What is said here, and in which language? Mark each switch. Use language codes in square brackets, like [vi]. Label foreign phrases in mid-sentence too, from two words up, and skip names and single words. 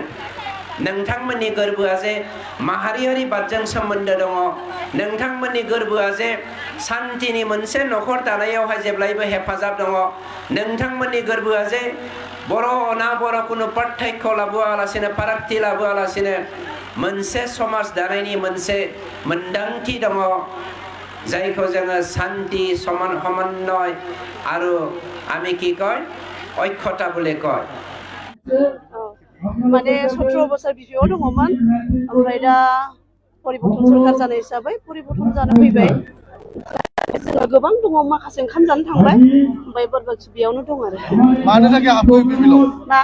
[brx] नोंथांमोननि गोरबोआ जे माहारियारि बादजों सोमोन्दो दङ, नोंथांमोननि गोरबोआ जे सान्थिनि मोनसे न'खर दानायावहाय जेब्लायबो हेफाजाब दङ, नोंथांमोननि गोरबोआ जे बर' अना बर' कुनु पार्थक्य लाबोआलासिनो, फारागथि लाबोआलासिनो मोनसे समाज दानायनि मोनसे मोन्दांथि दङ, जायखौ जोङो शान्ति, समन्वय आरो [bn] আমি কি কয় ঐক্যতা বলে কয়। [brx] माने 17 बोसोर BPF आव दङमोन, ओमफ्राय दा परिबर्तन सरकार जानाय हिसाबै परिबर्तन जानो फैबाय। जोङो गोबां दङ, माखासे ओंखाम जानो थांबाय, ओमफ्राय बादबाखि बेयावनो दं आरो। मानो थाखाय हाबखो UPPLआव? मा